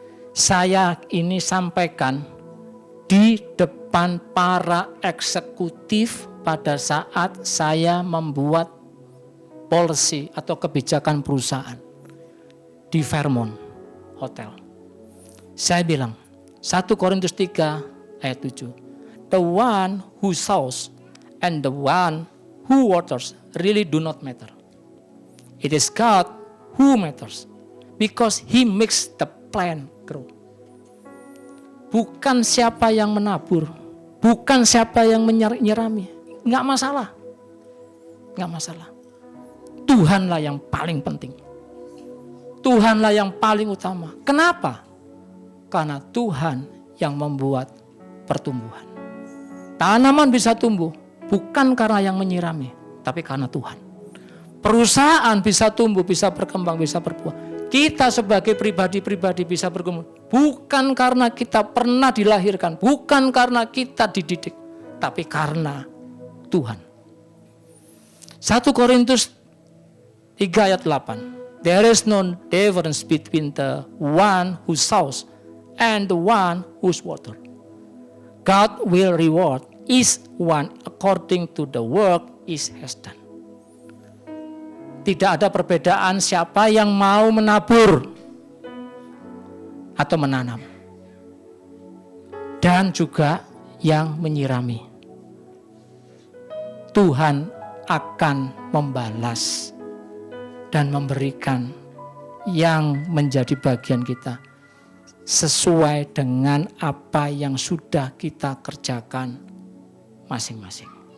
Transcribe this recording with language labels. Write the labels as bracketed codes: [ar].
[id] Saya ini sampaikan di depan para eksekutif pada saat saya membuat policy atau kebijakan perusahaan di Fairmont Hotel. Saya bilang 1 Korintus 3 ayat 7. [en] The one who sows and the one who waters really do not matter. It is God who matters because He makes the plant grow. [id] Bukan siapa yang menabur, bukan siapa yang menyirami, nggak masalah, nggak masalah. Tuhanlah yang paling penting, Tuhanlah yang paling utama. Kenapa? Karena Tuhan yang membuat pertumbuhan. Tanaman bisa tumbuh, bukan karena yang menyirami, tapi karena Tuhan. Perusahaan bisa tumbuh, bisa berkembang, bisa berbuah. Kita sebagai pribadi-pribadi bisa berkembang. Bukan karena kita pernah dilahirkan, bukan karena kita dididik, tapi karena Tuhan. 1 Korintus 3 ayat 8. [en] There is no difference between the one who sows and the one who's water. God will reward each one according to the work he has done. [id] Tidak ada perbedaan siapa yang mau menabur atau menanam. Dan juga yang menyirami. Tuhan akan membalas dan memberikan yang menjadi bagian kita sesuai dengan apa yang sudah kita kerjakan masing-masing.